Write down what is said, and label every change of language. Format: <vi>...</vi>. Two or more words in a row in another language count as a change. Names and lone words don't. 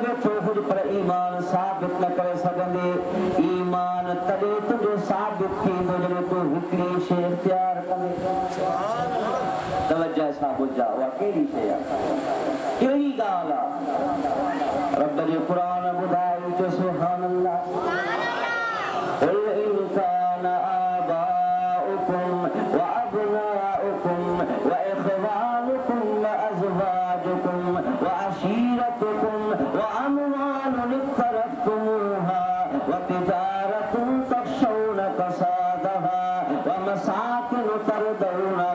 <sd>वेठो हुजे पर ईमान साबित न करे सघंदे ईमान तॾहिं तुंहिंजो साबित थींदो जॾहिं तूं हिकिड़ी शइ इख़्तियार कंदे तवज्जो सां ॿुधा उहा कहिड़ी शइ आहे कहिड़ी ॻाल्हि आहे रब जो क़ुरान ॿुधायो जो</sd> <ar>سبحان الله قل إن كان آباؤكم وأبناؤكم وإخوانكم وأزواجكم وعشيرتكم وأموال اقترفتموها وتجارة تخشون كسادها ومساكن ترضونها</ar>